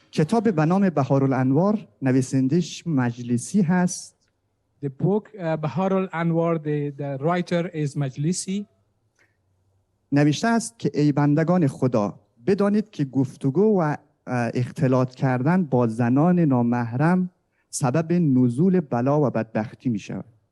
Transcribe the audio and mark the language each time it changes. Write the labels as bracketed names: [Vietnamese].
[Persian] کتاب به نام بهارالانوار نویسندش مجلسی هست. [English] The book Bahar al-Anwar, the writer is Majlisi. [Persian] نوشته است که ای بندگان خدا بدانید که گفتگو و اختلاط کردن با زنان نامحرم سبب نزول بلا و بدبختی می شود.